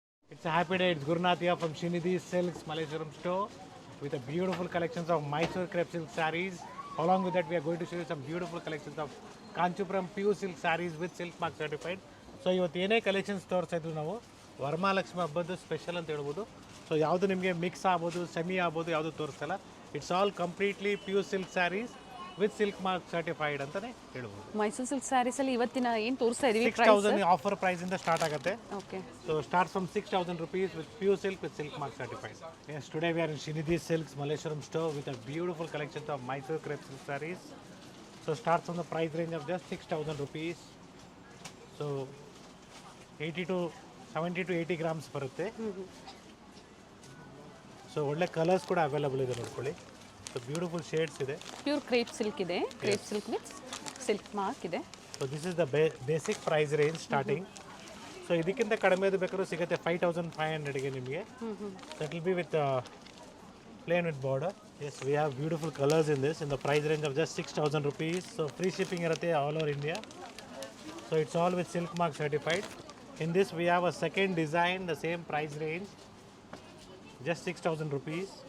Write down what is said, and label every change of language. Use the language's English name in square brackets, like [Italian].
[English] It's a happy day. It's Gurunathia from Srinidhi Silks Malleshwaram store with a beautiful collections of Mysore crepe silk sarees. Along with that, we are going to show you some beautiful collections of Kanchipuram pure silk sarees with silk mark certified. [Kannada] So ಇವತ್ತು ಏನೇ collections ತೋರಿಸ್ತಾ ಇದ್ವಿ ನಾವು Varamahalakshmi ಹಬ್ಬದ್ದು special ಅಂತ ಹೇಳ್ಬೋದು. So ಯಾವುದು ನಿಮಗೆ mix ಆಗ್ಬೋದು, ಸೆಮಿ ಆಗ್ಬೋದು, ಯಾವುದು ತೋರಿಸ್ತಲ್ಲ. [English] it's all completely pure silk saris with silk mark certified [Kannada] ಅಂತಾನೆ ಹೇಳ್ಬೋದು. ಮೈಸೂರು ಸಿಲ್ಕ್ ಸ್ಯಾರೀಸ್ ಅಲ್ಲಿ ಇವತ್ತಿನ ಏನು ತೋರಿಸ್ತಾ ಇದೀವಿ 6,000 ಆಫರ್ ಪ್ರೈಸ್ ಇಂದ ಸ್ಟಾರ್ಟ್ ಆಗುತ್ತೆ. Okay [English] So starts from 6,000 rupees with pure silk with silk mark certified. Yes, today we are in Srinidhi Silks Malleshwaram store with a beautiful collection of Mysore crepe silk sarees. So starts from the price range of just 6,000 rupees. So 80 to 70 to 80 grams ಬರುತ್ತೆ. [Kannada] So ಒಳ್ಳೆ colours ಕೂಡ available ಇದೆ ನೋಡ್ಕೊಳ್ಳಿ. So beautiful shades ಇದೆ. Pure crepe silk ಇದೆ, crepe silk with silk mark ಇದೆ. [English] So this is the basic price range starting. [Kannada] So ಇದಕ್ಕಿಂತ ಕಡಿಮೆದು ಬೇಕಾದ್ರೂ ಸಿಗುತ್ತೆ 5,500ಗೆ ನಿಮಗೆ. [English] That will be with plain with border. Yes, we have beautiful colors in this in the price range of just 6,000 rupees. So free shipping irutte all over India. So it's all with silk mark certified. In this we have a second design, the same price range, just 6,000 rupees.